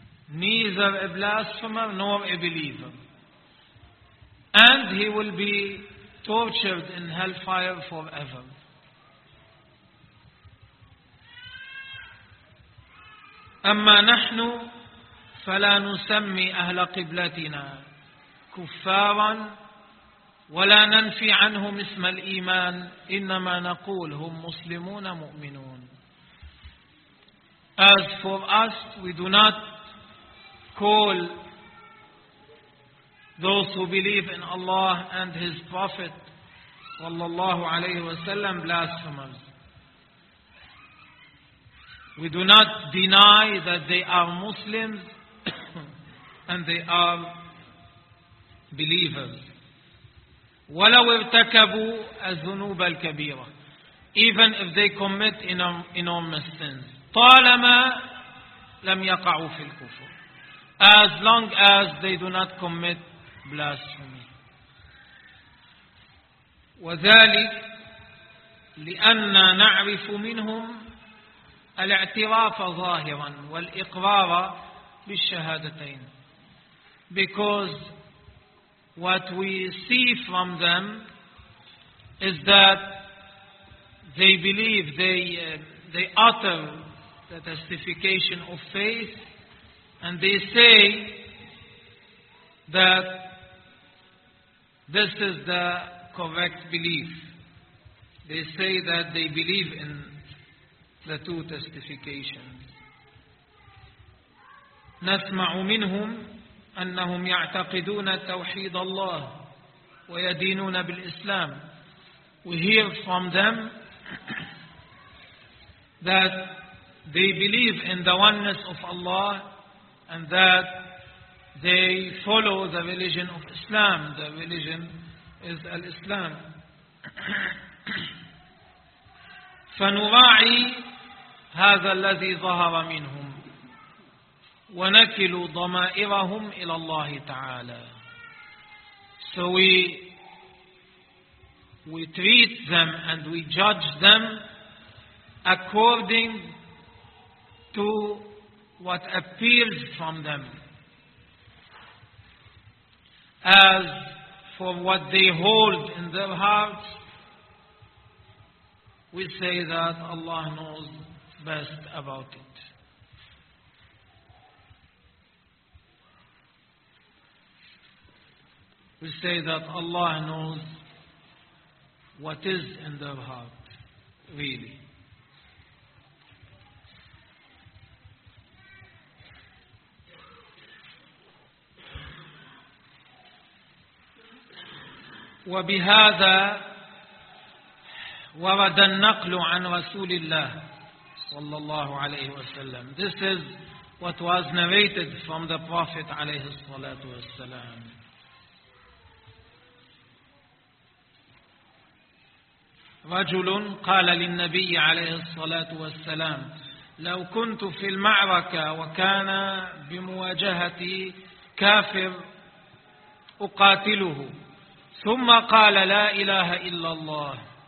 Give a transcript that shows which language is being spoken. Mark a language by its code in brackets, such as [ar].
[en] Neither a blasphemer nor a believer. And he will be tortured in hellfire forever. [ar] أما نحن فلا نسمي أهل قبلتنا كفارا ولا ننفي عنهم اسم الإيمان إنما نقول هم مسلمون مؤمنون. [en] As for us, we do not call those who believe in Allah and His Prophet [ar] sallallahu alayhi wa sallam [en] blasphemers. We do not deny that they are Muslims and they are believers. [ar] وَلَوْ ارْتَكَبُوا أَذْنُوبَ الْكَبِيرَةِ, [en] even if they commit enormous sins, [ar] طَالَمَا لَمْ يَقَعُوا فِي الْكُفُرِ, [en] as long as they do not commit blasphemy. [ar] وذلك لأننا نعرف منهم الاعتراف ظاهرا والإقرار بالشهادتين. [en] Because what we see from them is that they believe, they utter the testification of faith, and they say that this is the correct belief. They say that they believe in the two testifications. [ar] نسمع منهم أنهم يعتقدون توحيد الله ويدينون بالإسلام. [en] We hear from them that they believe in the oneness of Allah and that they follow the religion of Islam. The religion is Al-Islam. [ar] فنراعي هذا الذي ظهر منهم ونكل ضمائرهم إلى الله تعالى. [en] So we treat them and we judge them according to what appears from them, as for what they hold in their hearts, we say that Allah knows best about it. We say that Allah knows what is in their heart, really. [ar] وبهذا ورد النقل عن رسول الله صلى الله عليه وسلم. [en] This is what was narrated from the Prophet [ar] عليه الصلاة والسلام. رجل قال للنبي عليه الصلاة والسلام لو كنت في المعركة وكان بمواجهتي كافر أقاتله ثم قال لا إله إلا الله